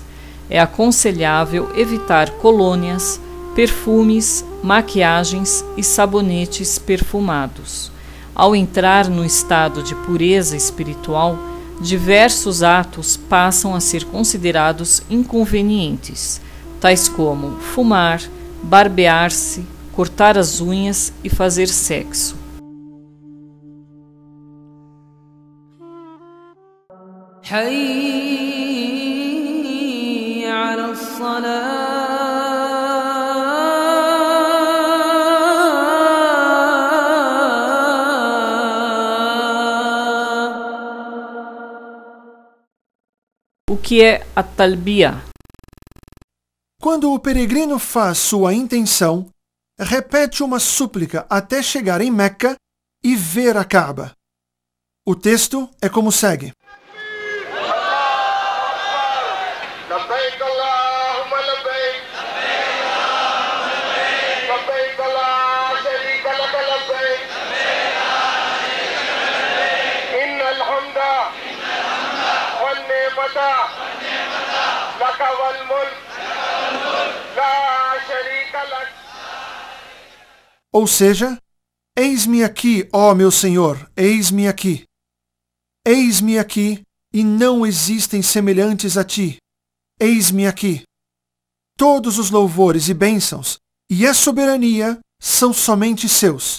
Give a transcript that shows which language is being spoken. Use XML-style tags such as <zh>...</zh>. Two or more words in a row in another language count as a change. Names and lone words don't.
<pt>É aconselhável evitar colônias, perfumes, maquiagens e sabonetes perfumados. Ao entrar no estado de pureza espiritual, diversos atos passam a ser considerados inconvenientes, tais como fumar, barbear-se, cortar as unhas e fazer sexo.</pt> <ar>حي على الصلاة</ar> <pt>O que é a talbiya? Quando o peregrino faz sua intenção, repete uma súplica até chegar em Meca e ver a Kaaba. O texto é como segue.</pt> <ar>لبيك اللهم لبيك لبيك لا شريك لك لبيك إن الحمد والنعمة لك والملك لا شريك لك.</ar> <pt>Ou seja, eis-me aqui, ó meu Senhor, eis-me aqui. Eis-me aqui, e não existem semelhantes a ti. Eis-me aqui. Todos os louvores e bênçãos e a soberania são somente seus.</pt>